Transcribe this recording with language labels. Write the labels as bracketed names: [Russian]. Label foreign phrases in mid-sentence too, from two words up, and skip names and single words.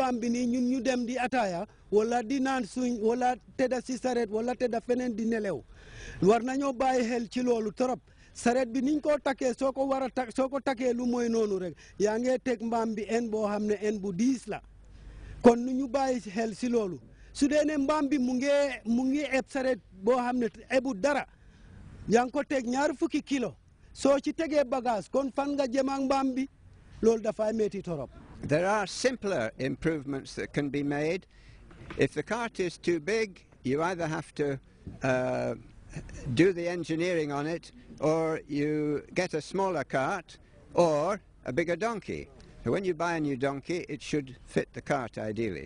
[Wolof] mbaam bi nii ñun ñu dem di ataaya wala di naan suñ wala tedda si saret wala tedda feneen di nelew war nañoo bàyyi xel ci loolu trop saret bi niñ ko takkee soo ko takkee lu mooy noonu rek yaa ngi teg mbaam bi en boo xam ne en bu diis la kon nu ñu bàyyi xel si loolu su dee ne mbaam bi mu ngi eb saret boo xam ne ebu dara yaa ngi ko teg 20 kilo soo ci tegee bagage kon fan nga jëm ak mbaam bi loolu dafay metti torop. [English] There are simpler improvements that can be made. If the cart is too big, you either have to do the engineering on it, or you get a smaller cart or a bigger donkey. So when you buy a new donkey, it should fit the cart ideally.